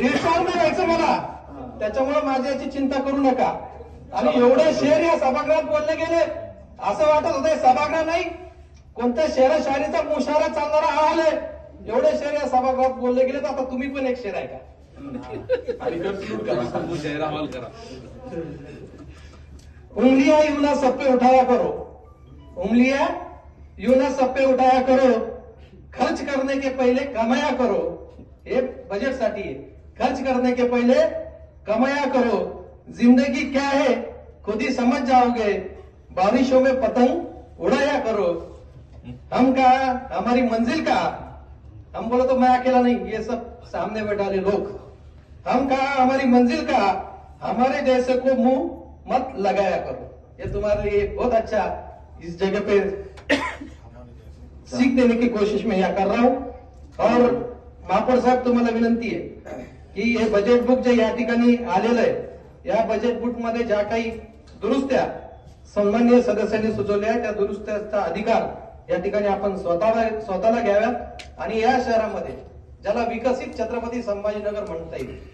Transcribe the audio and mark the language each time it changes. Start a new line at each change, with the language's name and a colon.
Marathi: Reel star नाही व्हायचं मला, त्याच्यामुळे माझ्या याची चिंता करू नका. आणि एवढे शेर या सभागृहात बोलले गेले, असं वाटत होतं सभागृह नाही कोणत्या शहराशाहीचा मुशारा चालणारा आवाज आहे. एवढे शेर या सभागृहात बोलले गेले, तर आता तुम्ही पण एक शेर आहे का? आणि कंक्लूड करा.
Hindi: उंगलियां यूं ना सब पे उठाया करो, उंगलियां यूं ना सब पे उठाया करो, खर्च करने के पहले कमाया करो.
Marathi: हे बजेट साठी आहे.
Hindi: खर्च करने के पहले कमाया करो. जिंदगी क्या है खुद ही समझ जाओगे. बारिशों में पतंग उड़ाया करो. हम कहा हमारी मंजिल का, हम बोले तो मैं अकेला नहीं, ये सब सामने बैठा वाले लोग. हम कहा हमारी मंजिल का, हमारे जैसे को मुंह मत लगाया करो. ये तुम्हारे लिए बहुत अच्छा इस जगह पे सीख देने की कोशिश मैं यहाँ कर रहा हूँ.
Marathi: और महापौर साहेब तुम्हाला विनंती आहे की हे बजेट बुक जे या ठिकाणी आलेलं आहे, या बजेट बुक मध्ये ज्या काही दुरुस्त्या सन्माननीय सदस्यांनी सुचवल्या त्या दुरुस्त्याचा अधिकार या ठिकाणी आपण स्वतःला घ्याव्यात. आणि या शहरामध्ये ज्याला विकसित छत्रपती संभाजीनगर म्हणता येईल.